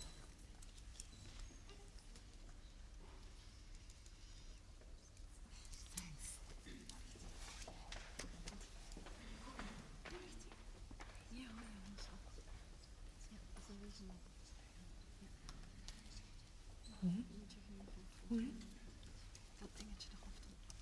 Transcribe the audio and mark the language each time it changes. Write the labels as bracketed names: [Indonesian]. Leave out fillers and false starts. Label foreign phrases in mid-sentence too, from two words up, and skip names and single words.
[English] Thanks. [German] Ja, ja, muss auch. Ja, das ist original. Ja. [Dutch] Moet je even dat dingetje erop doen.